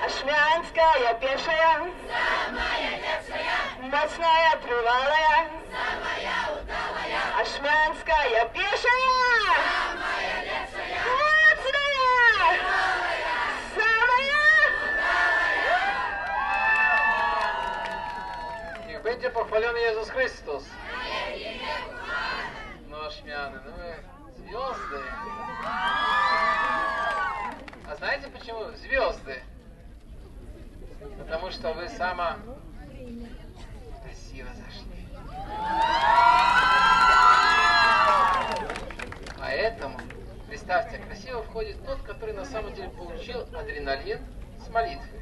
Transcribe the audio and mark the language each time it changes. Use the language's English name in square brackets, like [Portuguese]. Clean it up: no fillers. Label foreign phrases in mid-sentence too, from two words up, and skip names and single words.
[Belarusian] Ашманская пешая, самая лепшая, моцная трывалая, самая удалая. Ашманская пешая, самая лепшая, моцная трывалая, самая удалая. [Polish] Niech będzie pochwalony Jezus Chrystus. No śmiany, [Russian] ну вы звезды. А знаете почему звезды? Потому что вы сама красиво зашли. Поэтому, представьте, красиво входит тот, который на самом деле получил адреналин с молитвы.